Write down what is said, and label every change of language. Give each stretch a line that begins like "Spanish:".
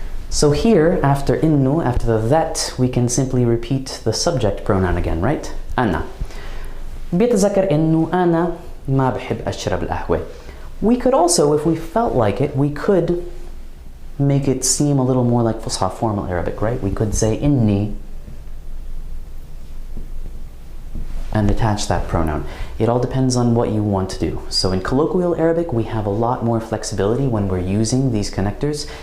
English: So here, after innu, after the that, we can simply repeat the subject pronoun again, right?
Arabic: أنا. بيتذكر إنه أنا ما بحب أشرب القهوة.
English: We could also, if we felt like it, we could make it seem a little more like Fusha formal Arabic, right? We could say inni and attach that pronoun. It all depends on what you want to do. So in colloquial Arabic, we have a lot more flexibility when we're using these connectors.